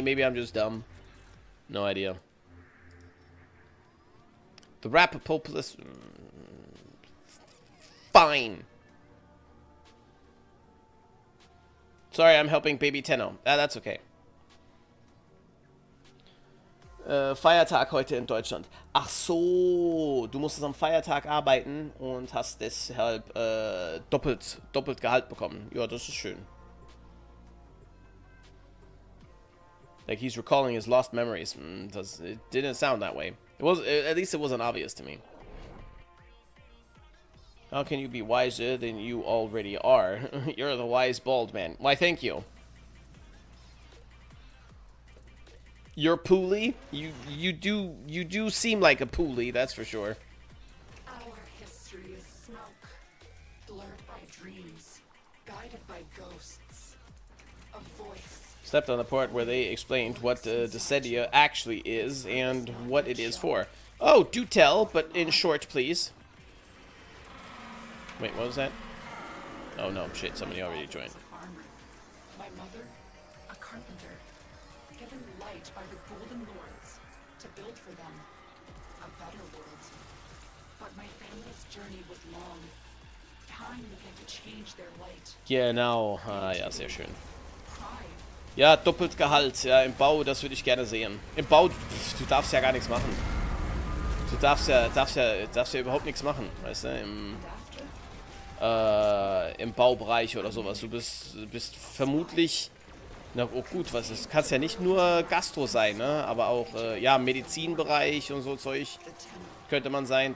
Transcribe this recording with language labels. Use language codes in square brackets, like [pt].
[en] Maybe I'm just dumb. No idea. The rapper populist. Fine. Sorry, I'm helping Baby Tenno. That's okay. [de] Feiertag heute in Deutschland. Ach so, du musstest am Feiertag arbeiten und hast deshalb doppelt Gehalt bekommen. Ja, das ist schön. [en] Like he's recalling his lost memories. It didn't sound that way. At least it wasn't obvious to me. How can you be wiser than you already are? You're the wise bald man. Why, thank you. You're Pooley? You do seem like a Pooley, that's for sure. Our history is smoke, blurred by dreams, guided by ghosts. A voice. Stepped on the part where they explained what Dessedia actually is and what it is for. Oh, do tell, but in short, please. Wait, what was that? Oh no, shit, somebody already joined. My mother, a carpenter, given light by the Golden Lords to build for them a better world. But my family's journey was long. Time began to change their light. [de] Genau, ja, sehr schön. [en] Pride. [de] Ja, doppelt Gehalt, ja, im Bau, das würde ich gerne sehen. Im Bau, du darfst ja gar nichts machen. Du darfst ja überhaupt nichts machen, weißt du, im Baubereich oder sowas. Du bist vermutlich, na oh gut, was ist, kannst ja nicht nur Gastro sein, ne, aber auch, ja, Medizinbereich und so Zeug könnte man sein.